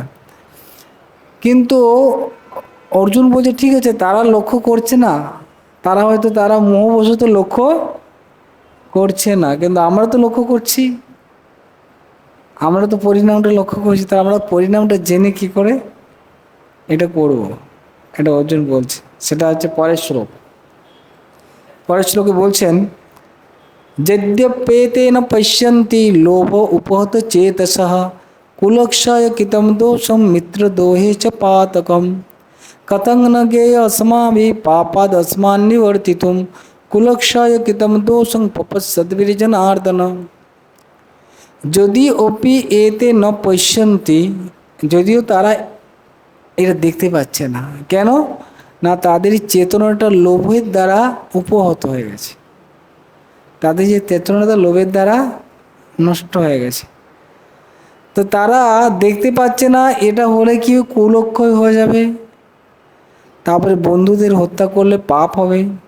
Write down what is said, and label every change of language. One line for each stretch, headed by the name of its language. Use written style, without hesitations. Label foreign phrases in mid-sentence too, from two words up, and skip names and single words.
Bangla: কিন্তু অর্জুন বলছে ঠিক আছে তারা লক্ষ্য করছে না, তারা হয়তো তারা মোহবশত লক্ষ্য করছে না, কিন্তু আমরা তো লক্ষ্য করছি, আমরা তো পরিণামটা লক্ষ্য করছি, তা আমরা পরিণামটা জেনে কি করে এটা করব, এটা অর্জুন বলছে। সেটা হচ্ছে পরের শ্লোক। পরের শ্লোকে বলছেন,
Sanskrit: যদ্যপেতে ন পশ্যন্তি লোভ উপহত চেতসঃ কুলক্ষয় কৃতম দোষম মিত্রদোহে চ পাতকম কতং ন জ্ঞেয় अस्माभिः पापाद् अस्मान् निवर्तितुं কুলক্ষয় কৃতম দোষং পপঃসদ্বির্জনার্দন। যদি অপি এতে ন পশ্যন্তি,
Bangla: যদিও তারা এটা দেখতে পাচ্ছে না, কেন না তাদের চেতনাটা লোভের দ্বারা উপহত হয়ে গেছে, তাদের যে চেতনাটা লোভের দ্বারা নষ্ট হয়ে গেছে, তো তারা দেখতে পাচ্ছে না এটা হলে কি কুলক্ষয় হয়ে যাবে, তারপরে বন্ধুদের হত্যা করলে পাপ হবে।